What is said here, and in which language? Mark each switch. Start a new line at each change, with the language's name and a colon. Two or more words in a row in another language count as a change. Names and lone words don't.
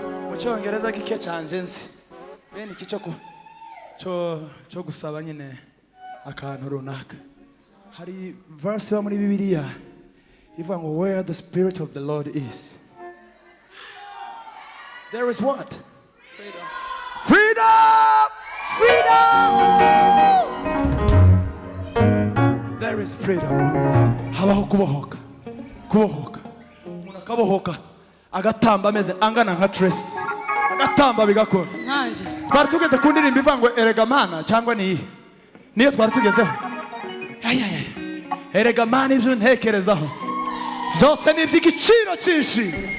Kinyarwanda: Mu Cyongereza gike cyanje nzi. Bene iki cyo ku-, cyo, cyo gusaba nyine akantu runaka. Hari verse iba muri Bibiliya ivuga ngo,
English: "Where the Spirit of the Lord is, there is what? Freedom. Freedom!" Freedom! There is freedom.
Kinyarwanda: Habaho kubohoka. Kubohoka. Umuntu akabohoka, agatamba ameze angana nka Tracy. Agatamba bigakora. Nkanjye. Twari tugeze ku ndirimbo ivuga ngo, "Erega Mana," cyangwa ni iyi? Niyo twari tugezeho. Ay, ay, ay. "Erega Mana, ibyo ntekerezaho byose ni iby'igiciro cyinshi.